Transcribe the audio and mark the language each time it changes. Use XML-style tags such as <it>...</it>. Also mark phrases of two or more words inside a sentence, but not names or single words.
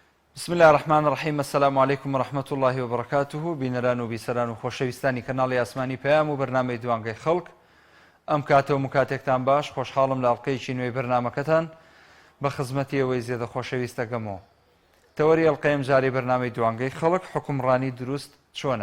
<ar>بسم الله الرحمن الرحيم. السلام عليكم ورحمة الله وبركاته.</ar> <ckb>بینەران و بیسەران و خۆشەویستانی کەناڵی ئاسمانی پەیام و بەرنامەی دوانگەی خەڵک، ئەم کاتەوە مکاتێکتان باش، خۆشحاڵم لە ئەڵقەیەکی نوێی بەرنامەکەتان بە خزمەتی ئەوەی زێدە خۆشەویست دەگەمەوە. تەوەری ئەڵقەیەم جارەی بەرنامەی دوانگەی خەڵک، حکومڕانی دروست چۆنە؟</ckb>